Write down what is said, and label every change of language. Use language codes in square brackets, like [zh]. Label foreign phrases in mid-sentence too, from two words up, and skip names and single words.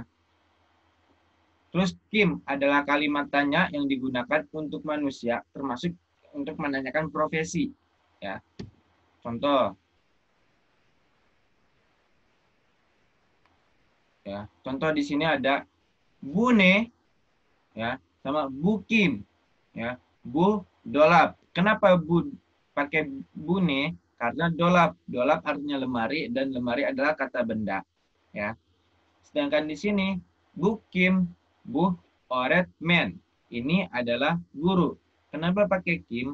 [id] Terus kim adalah kalimat tanya yang digunakan untuk manusia, termasuk untuk menanyakan profesi, ya. Contoh, ya. Contoh di sini ada Bune, ya, sama [tr] Bu Kim, [id] ya. [tr] Bu dolap. [id] Kenapa Bu pakai Bune? Karena dolap. Dolap artinya lemari dan lemari adalah kata benda, ya. Sedangkan di sini [tr] Bu Kim, Bu Oretmen. [id] Ini adalah guru. Kenapa pakai Kim?